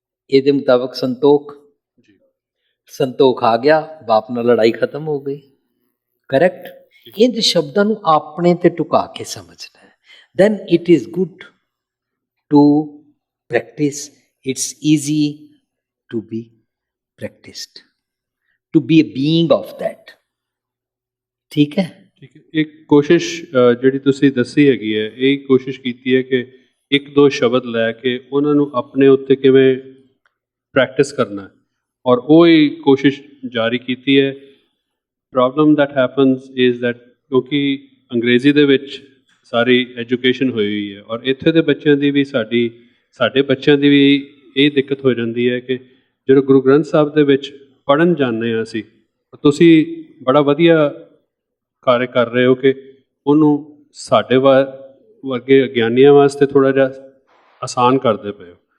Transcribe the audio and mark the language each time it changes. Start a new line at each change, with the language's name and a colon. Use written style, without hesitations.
Punjabi: ਇਹਦੇ ਮੁਤਾਬਕ ਸੰਤੋਖ। ਸੰਤੋਖ ਆ ਗਿਆ, ਬਾਪ ਨਾਲ ਲੜਾਈ ਖਤਮ ਹੋ ਗਈ। ਕਰੈਕਟ? ਇੰਜ ਸ਼ਬਦਾਂ ਨੂੰ ਆਪਣੇ ਤੇ ਟੁਕਾ ਕੇ ਸਮਝਣਾ ਹੈ।
English: Then it is good to practice, it's easy to be practiced, to be a being of that.
Hindi: ठीक है?
Punjabi: ਠੀਕ ਹੈ, ਇੱਕ ਕੋਸ਼ਿਸ਼ ਜਿਹੜੀ ਤੁਸੀਂ ਦੱਸੀ ਹੈਗੀ ਹੈ, ਇਹ ਕੋਸ਼ਿਸ਼ ਕੀਤੀ ਹੈ ਕਿ ਇੱਕ ਦੋ ਸ਼ਬਦ ਲੈ ਕੇ ਉਹਨਾਂ ਨੂੰ ਆਪਣੇ ਉੱਤੇ ਕਿਵੇਂ ਪ੍ਰੈਕਟਿਸ ਕਰਨਾ ਹੈ, ਔਰ ਉਹ ਹੀ ਕੋਸ਼ਿਸ਼ ਜਾਰੀ ਕੀਤੀ ਹੈ।
English: problem that happens is that
Punjabi: ਕਿਉਂਕਿ ਅੰਗਰੇਜ਼ੀ ਦੇ ਵਿੱਚ ਸਾਰੀ ਐਜੂਕੇਸ਼ਨ ਹੋਈ ਹੋਈ ਹੈ, ਔਰ ਇੱਥੇ ਦੇ ਬੱਚਿਆਂ ਦੀ ਵੀ ਸਾਡੇ ਬੱਚਿਆਂ ਦੀ ਵੀ ਇਹ ਦਿੱਕਤ ਹੋ ਜਾਂਦੀ ਹੈ ਕਿ ਜਦੋਂ ਗੁਰੂ ਗ੍ਰੰਥ ਸਾਹਿਬ ਦੇ ਵਿੱਚ ਪੜ੍ਹਨ ਜਾਂਦੇ ਹਾਂ ਅਸੀਂ, ਤੁਸੀਂ ਬੜਾ ਵਧੀਆ ਕਾਰਜ ਕਰ ਰਹੇ ਹੋ ਕਿ ਉਹਨੂੰ ਸਾਡੇ ਵਰਗੇ ਅਗਿਆਨੀਆਂ ਵਾਸਤੇ ਥੋੜ੍ਹਾ ਜਿਹਾ ਆਸਾਨ ਕਰਦੇ ਪਏ ਹੋ।